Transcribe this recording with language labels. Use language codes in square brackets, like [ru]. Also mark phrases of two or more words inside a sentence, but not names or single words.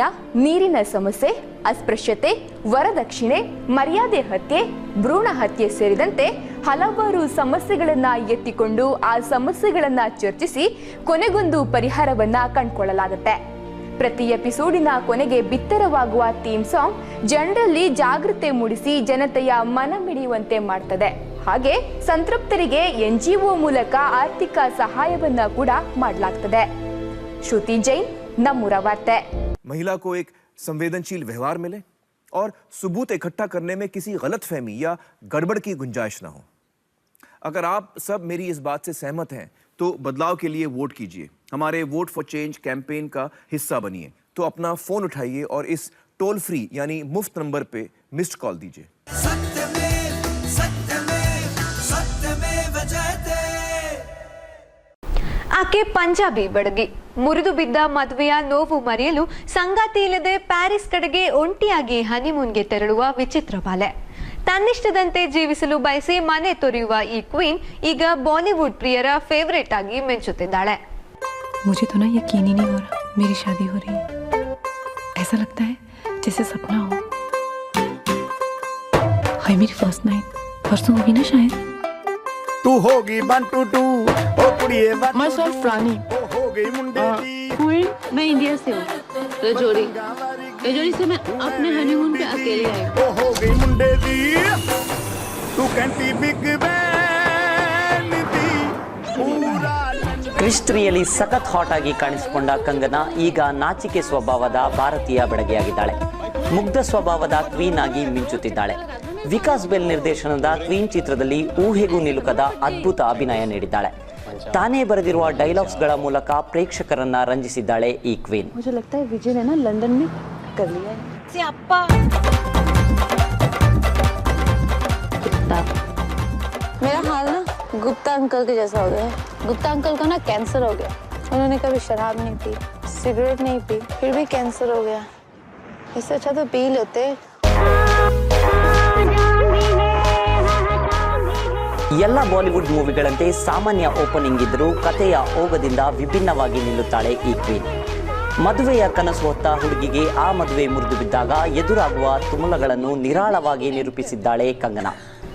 [kn] ನೀರಿನ ಸಮಸ್ಯೆ, ಅಸ್ಪೃಶ್ಯತೆ, ವರದಕ್ಷಿಣೆ, ಮರ್ಯಾದೆ ಹತ್ಯೆ, ಭ್ರೂಣ ಹತ್ಯೆ ಸೇರಿದಂತೆ ಹಲವಾರು ಸಮಸ್ಯೆಗಳನ್ನ ಎತ್ತಿಕೊಂಡು ಆ ಸಮಸ್ಯೆಗಳನ್ನ ಚರ್ಚಿಸಿ ಕೊನೆಗೊಂದು ಪರಿಹಾರವನ್ನ ಕಂಡುಕೊಳ್ಳಲಾಗುತ್ತೆ. ಪ್ರತಿ ಎಪಿಸೋಡಿನ ಕೊನೆಗೆ ಬಿತ್ತರವಾಗುವ [en] theme song [kn] ಜನರಲ್ಲಿ ಜಾಗೃತಿ ಮೂಡಿಸಿ ಜನತೆಯ ಮನ ಮಿಡಿಯುವಂತೆ ಮಾಡ್ತದೆ. ಹಾಗೆ ಸಂತೃಪ್ತರಿಗೆ NGO ಮೂಲಕ ಆರ್ಥಿಕ ಸಹಾಯವನ್ನ ಕೂಡ ಮಾಡಲಾಗ್ತದೆ. ಶ್ರುತಿ ಜೈನ್, ನಮ್ಮೂರ ವಾರ್ತೆ. [hi] महिला को एक संवेदनशील व्यवहार मिले और सबूत इकट्ठा करने में किसी गलतफहमी या गड़बड़ की गुंजाइश न हो. अगर आप सब मेरी इस बात से सहमत हैं तो बदलाव के लिए वोट कीजिए. हमारे [en] vote for change campaign [hi] का हिस्सा बनिए. तो अपना फोन उठाइए और इस [en] toll free [hi] यानी मुफ्त नंबर पे [en] missed call [hi] दीजिए. [kn] ಆಕೆ ಪಂಜಾಬಿ ಬಡಗಿ. ಮುರಿದು ಬಿದ್ದ ಮದುವೆಯ ನೋವು ಮರೆಯಲು ಸಂಗಾತಿ ಇಲ್ಲದೆ ಪ್ಯಾರಿಸ್ ಕಡೆಗೆ ಒಂಟಿಯಾಗಿ ಹನಿಮೂನ್ಗೆ ತೆರಳುವ ವಿಚಿತ್ರ ಬಾಲೆ. ತನ್ನಿಷ್ಟದಂತೆ ಜೀವಿಸಲು ಬಯಸಿ ಮನೆ ತೊರೆಯುವ ಈ ಕ್ವೀನ್ ಈಗ ಬಾಲಿವುಡ್ ಪ್ರಿಯರ ಫೇವರೇಟ್ ಆಗಿ ಮಿಂಚುತ್ತಿದ್ದಾಳೆ. [hi] मुझे तो ना यकीन ही नहीं हो रहा मेरी शादी हो रही है. ऐसा लगता है जैसे सपना हो. हाय मेरी [en] first night [hi] परसों होगी ना शायद. [pa] ਤੂੰ ਹੋਗੀ 1 2 2 ਓ ਕੁੜੀਏ ਮੈਂ ਸੈਲਫ਼ ਰਾਣੀ ਹੋ ਗਈ ਮੁੰਡੇ ਦੀ. [hi] मैं इंडिया से हूँ, रजौरी से मैं अपने हनीमून पे अकेले आई. [pa] ਓ ਹੋ ਗਈ ਮੁੰਡੇ ਦੀ ਤੂੰ ਕੰਟੀ ਬਿਗ ਬੈਨ ਦੀ ਪੂਰਾ. [kn] ಕ್ರಿಸ್ಟ್ರಿಯಲ್ಲಿ ಸಖತ್ ಹಾಟ್ ಆಗಿ ಕಾಣಿಸಿಕೊಂಡ ಕಂಗನಾ ಈಗ ನಾಚಿಕೆ ಸ್ವಭಾವದ ಭಾರತೀಯ ಬೆಡಗಿಯಾಗಿದ್ದಾಳೆ. ಮುಗ್ಧ ಸ್ವಭಾವದ ಕ್ವೀನ್ ಆಗಿ ಮಿಂಚುತ್ತಿದ್ದಾಳೆ. ವಿಕಾಸ್ ಬೆಲ್ ನಿರ್ದೇಶನದ ಕ್ವೀನ್ ಚಿತ್ರದಲ್ಲಿ ಊಹೆಗೂ ನಿಲುಕದ ಅದ್ಭುತ ಅಭಿನಯ ನೀಡಿದ್ದಾಳೆ. ತಾನೇ ಬರೆದಿರುವ ಡೈಲಾಗ್ಸ್ಗಳ ಮೂಲಕ ಪ್ರೇಕ್ಷಕರನ್ನ ರಂಜಿಸಿದ್ದಾಳೆ ಈ ಕ್ವೀನ್. [hi] मुझे लगता है विजय ने ना लंदन में कर लिया है. मेरा हाल ना गुप्ता अंकल के जैसा हो गया है. गुप्ता अंकल को ना कैंसर हो गया. उन्होंने कभी शराब नहीं पी, सिगरेट नहीं पी, फिर भी कैंसर हो गया. इससे अच्छा तो पी लेते. [kn] ಎಲ್ಲ ಬಾಲಿವುಡ್ ಮೂವಿಗಳಂತೆ ಸಾಮಾನ್ಯ ಓಪನಿಂಗ್ ಇದ್ದರೂ ಕಥೆಯ ಓಗದಿಂದ ವಿಭಿನ್ನವಾಗಿ ನಿಲ್ಲುತ್ತಾಳೆ ಈ ಕ್ವೀನ್. ಮದುವೆಯ ಕನಸು ಹೊತ್ತ ಹುಡುಗಿಗೆ ಆ ಮದುವೆ ಮುರಿದು ಬಿದ್ದಾಗ ಎದುರಾಗುವ ತುಮುಲಗಳನ್ನು ನಿರಾಳವಾಗಿ ನಿರೂಪಿಸಿದ್ದಾಳೆ ಕಂಗನಾ.